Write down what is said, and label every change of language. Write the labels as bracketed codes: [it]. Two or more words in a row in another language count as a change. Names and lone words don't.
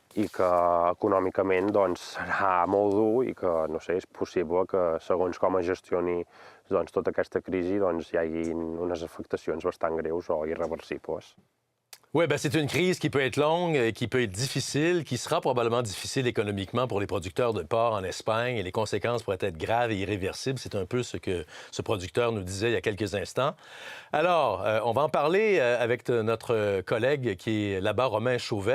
[ca] i que econòmicament doncs, serà molt dur i que, no sé, és possible que segons com es gestioni doncs, tota aquesta crisi doncs, hi hagi unes afectacions bastant greus o irreversibles. [fr] Oui, ben c'est une crise qui peut être longue, qui peut être difficile, qui sera probablement difficile économiquement pour les producteurs de porc en Espagne et les conséquences pourraient être graves et irréversibles. C'est un peu ce que ce producteur nous disait il y a quelques instants. Alors, on va en parler avec notre collègue qui est là-bas, Romain Chauvet.